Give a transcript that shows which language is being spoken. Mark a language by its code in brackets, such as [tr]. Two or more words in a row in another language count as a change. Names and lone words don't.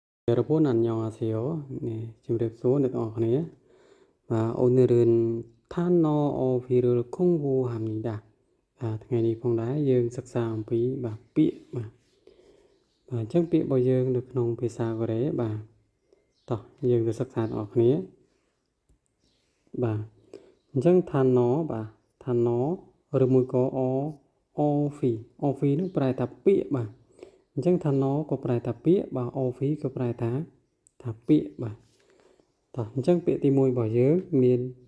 [ko] 여러분 안녕하세요. 네, 지금부터 네, 오늘은 단어 어휘를 공부합니다. [km] ថ្ងៃនេះផងដែរយើងសិក្សាអំពីពាក្យអញ្ចឹងពាក្យរបស់យើងនៅក្នុងភាសាកូរ៉េតោះយើងទៅសិក្សាទាំងអស់គ្នាអញ្ចឹងឋានឬមួយក៏អហ្វីនឹងប្រែថាពាក្យអញ្ចឹងឋានក៏ប្រែថាពាក្យអហ្វីក៏ប្រែថាពាក្យតោះអញ្ចឹងពាក្យទី1របស់យើងមាន